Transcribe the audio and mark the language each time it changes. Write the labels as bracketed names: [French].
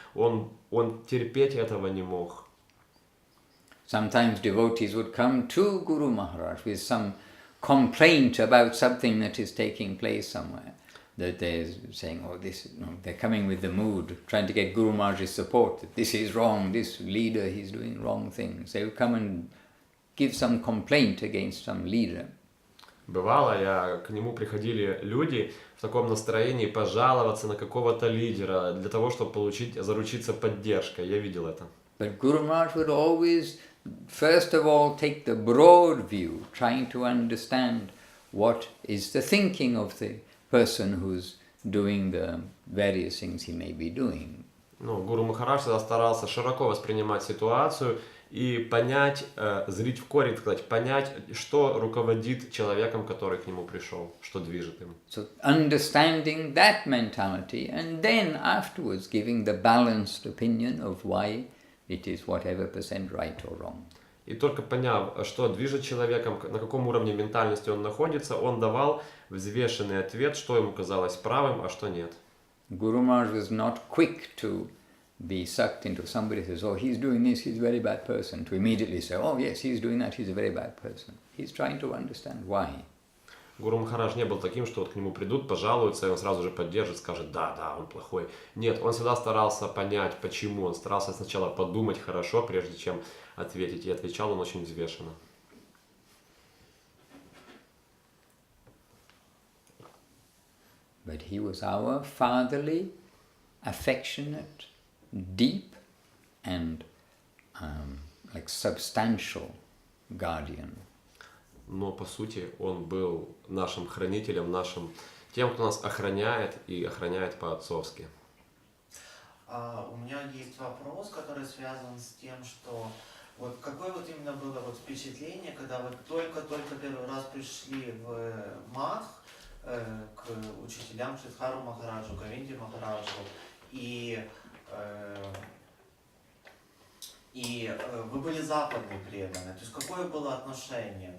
[Russian] Он терпеть этого не мог. [English] Sometimes devotees would come to Guru Maharaj with some complaint about something that is taking place somewhere. That they're saying, oh, they're coming with the mood, trying to get Guru Maharaj's support, that this is wrong, this leader, he's doing wrong things. They would come and give some complaint against some leader. [Russian] Бывало, к нему приходили люди в таком настроении пожаловаться на какого-то лидера для того, чтобы заручиться поддержкой. Я видел это. [English] But Guru Maharaj would always, first of all, take the broad view, trying to understand what is the thinking of the person who's doing the various things he may be doing. [Russian] Гуру Махарадж всегда старался широко воспринимать ситуацию и понять, зрить в корень, сказать, понять, что руководит человеком, который к нему пришел, что движет им. [English] So understanding that mentality and then afterwards giving the balanced opinion of why it is whatever % right or wrong. [Russian] И только поняв, что движет человеком, на каком уровне ментальности он находится, он давал взвешенный ответ, что ему казалось правым, а что нет. [English] Guru Maharaj was not quick to be sucked into somebody who says, oh, he's doing this, he's a very bad person, to immediately say, oh yes, he's doing that, he's a very bad person. He's trying to understand why. [Russian] Гуру Махарадж не был таким, что вот к нему придут, пожалуются, и он сразу же поддержит, скажет, да, он плохой. Нет, он всегда старался понять, почему. Он старался сначала подумать хорошо, прежде чем ответить. И отвечал он очень взвешенно. [English] But he was our fatherly, affectionate, deep and like substantial guardian. [Russian] Но по сути он был нашим хранителем, тем, кто нас охраняет и охраняет по-отцовски. У меня есть вопрос, который связан с тем, что вот какое вот именно было вот впечатление, когда вы только-только первый раз пришли в Мадх к учителям Шридхару Махараджу, Говинде Махараджу, и вы были западные преданные, то есть какое было отношение?